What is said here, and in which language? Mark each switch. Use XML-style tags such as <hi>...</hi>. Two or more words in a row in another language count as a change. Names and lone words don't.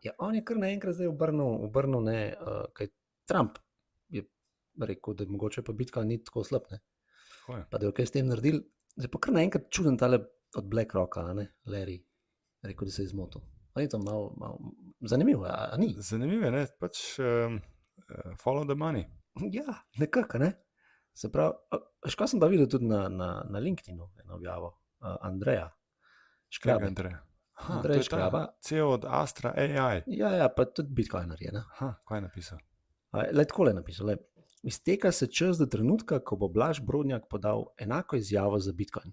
<sl>Ja, on je kar naenkrat zdaj obrnil kaj Trump je rekel, da mogoče pa Bitcoin ni tako slab, ne? Tako je. Pa da je kaj s tem naredil. Zdaj pa kar naenkrat čuden tale od BlackRocka, a ne, Larry, rekel, da se je zmotil. A ni to malo zanimivo, a ni? Zanimivo je, ne? Pač</sl> <en>follow the money.</en> <sl>Ja, nekako, ne? Se pravi, kaj sem pa videl tudi na LinkedInu, eno objavo, Andreja Škraba. Andrej Andrej Škraba. CEO od Astra AI. Ja, pa tudi bitcoiner je, ne? Aha, kaj je napisal? Le takole je napisal, izteka se čas do trenutka, ko bo Blaž Brodnjak podal enako izjavo za Bitcoin.</sl>